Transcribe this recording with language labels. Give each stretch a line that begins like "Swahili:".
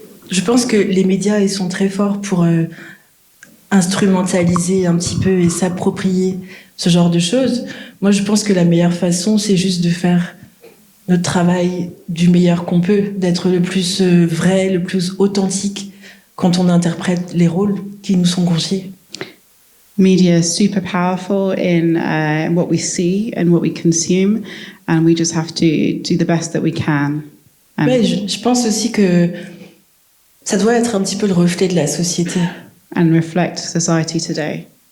French: Je pense que les médias, ils sont très forts pour instrumentaliser un petit peu et s'approprier ce genre de choses. Moi, je pense que la meilleure façon, c'est juste de faire notre travail du meilleur qu'on peut, d'être le plus vrai, le plus authentique quand on interprète les rôles qui nous sont confiés.
English: Media is super powerful in what we see and what we consume, and we just have to do the best that we can.
French: Ouais, je pense aussi que ça doit être un petit peu le reflet de la société.
English: And reflect society today.